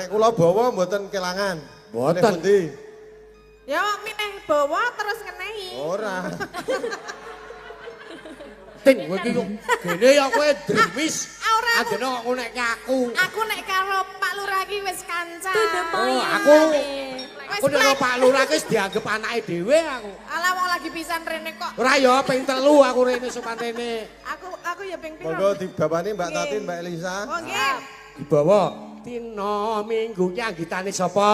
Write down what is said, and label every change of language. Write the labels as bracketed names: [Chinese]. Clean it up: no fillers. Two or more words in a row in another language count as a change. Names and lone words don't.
[Javanese] Nek kula bawa mboten kelangan. Mboten. Milih pundi? Ya milih bawa terus ngenehi. Ora. Ting kowe iki kok gene ya kowe dremis. Ora, aku- Adene kok ngonekke aku. Aku nek karo Pak Lurah iki wis kanca. [English] To the point. [Javanese] Oh, aku- Wis Aku nek Pak Lurah wis dianggep anake dhewe aku. Alah wong lagi pisan rene kok. Ora ya ping 3 aku rene sopan rene. Aku ya ping piro. Monggo dibawani Mbak Nggih. Tatin, Mbak Elisa. Oh nggih. Dibawa Tino minggu ki anggitane sapa?